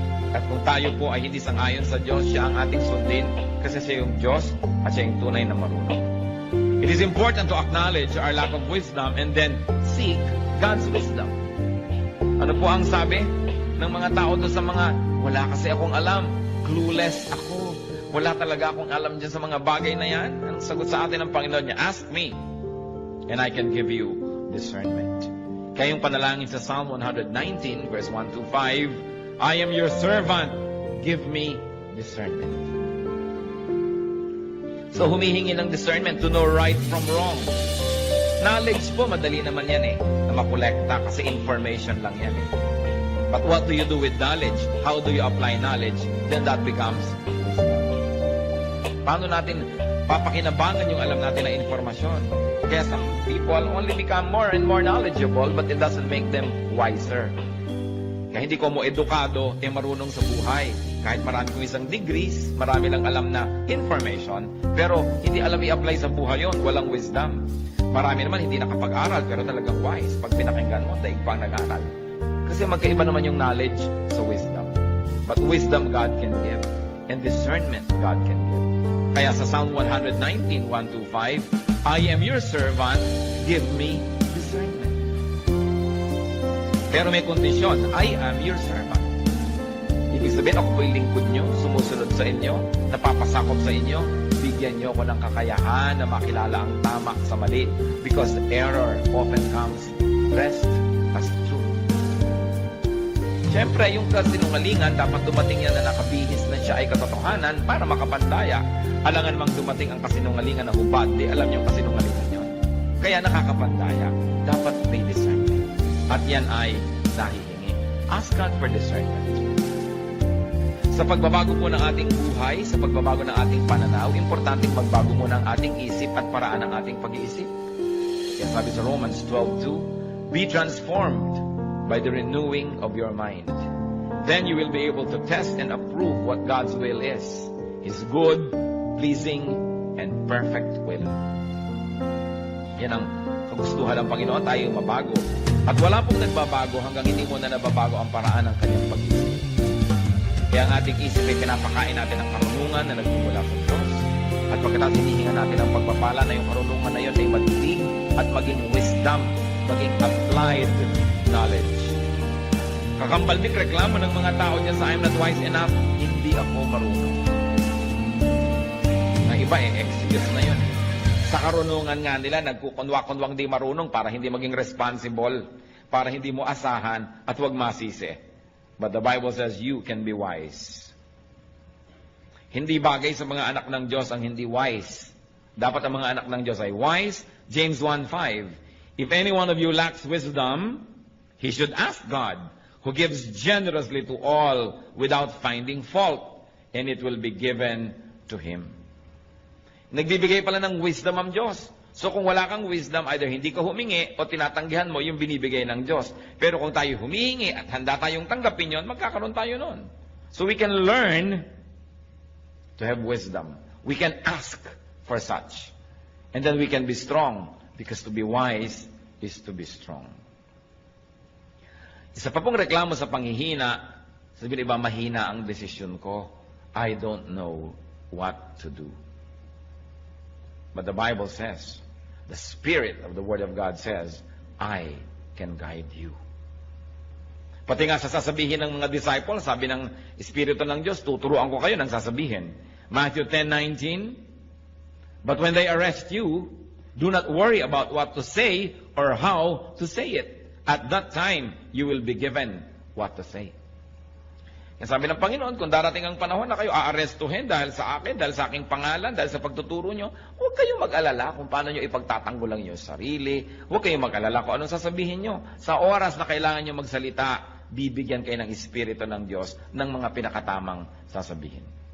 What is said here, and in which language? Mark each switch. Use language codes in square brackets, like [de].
[tl] At kung tayo po ay hindi sang-ayon sa Diyos, siya ang ating sundin kasi siya yung Diyos at siya yung tunay na marunong. [en] It is important to acknowledge our lack of wisdom and then seek God's wisdom. [tl] Ano po ang sabi ng mga tao doon sa mga, wala kasi akong alam, clueless ako, wala talaga akong alam dyan sa mga bagay na yan? Ang sagot sa atin ng Panginoon niya, [en] ask me, and I can give you discernment. [tl] Kaya yung panalangin sa [en] Psalm 119, verse 1-5, I am your servant, give me discernment. So [tl] humihingi ng [en] discernment to know right from wrong. Knowledge po, [tl] madali naman yan na makolekta kasi [en] information [tl] lang yan [en] But what do you do with knowledge? How do you apply knowledge? Then that becomes wisdom. [tl] Paano natin papakinabangan yung alam natin na informasyon? [en] Kaya some people only become more and more knowledgeable, but it doesn't make them wiser. [tl] Kaya hindi ko mo edukado, marunong sa buhay. Kahit marami kong isang degrees, marami lang alam na information, pero hindi alam i-apply sa buhay yon, walang wisdom. Marami naman hindi nakapag-aral, pero talagang wise. Pag pinakinggan mo, daig pang nag-aral. Kasi magkaiba naman yung knowledge sa wisdom. [en] But wisdom God can give, and discernment God can give. [tl] Kaya sa [en] Psalm 119, 1-5, I am your servant, give me discernment. [tl] Pero may kondisyon, [en] I am your servant. [tl] Ibig sabihin, ako po'y lingkod nyo, sumusunod sa inyo, napapasakop sa inyo, bigyan nyo ako ng kakayahan na makilala ang tama sa mali. [en] Because error often comes dressed as truth. [tl] Siyempre, yung kasinungalingan, dapat dumating yan na nakabihis na siya ay katotohanan para makapandaya. Alangan mang dumating ang kasinungalingan na hubad, di alam yung kasinungalingan yun. Kaya nakakapandaya. Dapat may discernment. At yan ay nahihingi. [en] Ask God for discernment. [tl] Sa pagbabago po ng ating buhay, sa pagbabago ng ating pananaw, importanteng magbago mo ng ating isip at paraan ng ating pag-iisip. Kaya sabi sa [en] Romans 12:2, be transformed by the renewing of your mind. Then you will be able to test and approve what God's will is. His good, pleasing, and perfect will. [tl] Yan ang kagustuhan ng Panginoon, tayo mabago. At wala pong nagbabago hanggang hindi mo na nababago ang paraan ng kanyang pag-iisip. Kaya ang ating isip ay pinapakain natin ng karunungan na nagmumula sa Diyos. At pagkatapos hinihinga natin ang pagpapala na yung karunungan na yun ay maging at maging wisdom, maging applied knowledge. Kakambalbik reklamo ng mga tao dyan sa [en] I'm not wise enough, [tl] hindi ako marunong. Ang iba excuse na yun. Sa karunungan nga nila, nagkukunwa-kunwang di marunong para hindi maging responsible, para hindi mo asahan at huwag masisi. [en] But the Bible says you can be wise. [tl] Hindi bagay sa mga anak ng Diyos ang hindi wise. Dapat ang mga anak ng Diyos ay wise. [en] James 1:5, if any one of you lacks wisdom, he should ask God, who gives generously to all without finding fault, and it will be given to him. [tl] Nagbibigay pala ng wisdom ang Diyos. So kung wala kang wisdom, either hindi ka humingi o tinatanggihan mo yung binibigay ng Diyos. Pero kung tayo humihingi at handa tayong tanggapin yon, magkakaroon tayo nun. [en] So we can learn to have wisdom. We can ask for such. And then we can be strong, because to be wise is to be strong. [tl] Isa pa pong reklamo sa panghihina, sabihin iba, mahina ang desisyon ko. [en] I don't know what to do. But the Bible says, the Spirit of the Word of God says, I can guide you. [tl] Pati nga sa sasabihin ng mga disciples, sabi ng Espiritu ng Diyos, tuturuan ko kayo ng sasabihin. [en] Matthew 10:19, but when they arrest you, do not worry about what to say or how to say it. At that time, you will be given what to say. [tl] Yan sabi ng Panginoon, kung darating ang panahon na kayo aarestuhin dahil sa akin, dahil sa aking pangalan, dahil sa pagtuturo nyo, huwag kayong mag-alala kung paano nyo ipagtatanggol ang inyong sarili. Huwag kayong mag-alala kung anong sasabihin nyo. Sa oras na kailangan nyo magsalita, bibigyan kayo ng Espiritu ng Diyos ng mga pinakatamang sasabihin.